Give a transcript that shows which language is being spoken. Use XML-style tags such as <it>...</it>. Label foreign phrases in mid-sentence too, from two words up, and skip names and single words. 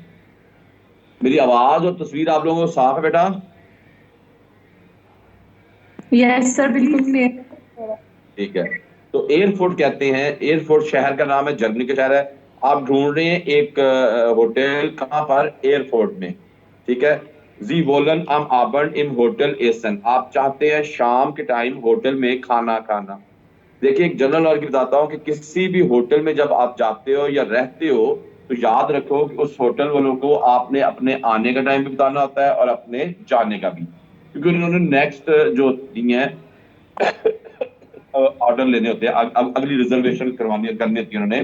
<hi>मेरी आवाज और तस्वीर आप लोगों को साफ है बेटा?</hi> <en>yes sir,</en> <hi>बिल्कुल क्लियर। ठीक है। तो एयरपोर्ट कहते हैं, एयरपोर्ट शहर का नाम है, जर्मनी का शहर है। आप ढूंढ रहे हैं एक होटल, कहां पर? एयरपोर्ट में। ठीक है।</hi> <de>Sie wollen am Abend im Hotel essen,</de> <hi>आप चाहते हैं शाम के टाइम होटल में खाना खाना। देखिए, एक</hi> <en>general knowledge</en> <hi>बताता हूँ कि किसी भी होटल में जब आप जाते हो या रहते हो, तो याद रखो कि उस होटल वालों को आपने अपने आने का टाइम भी बताना होता है और अपने जाने का भी, क्योंकि उन्होंने नेक्स्ट जो दिए हैं ऑर्डर लेने होते हैं, अगली रिजर्वेशन करवानी करनी होती है उन्होंने।</hi>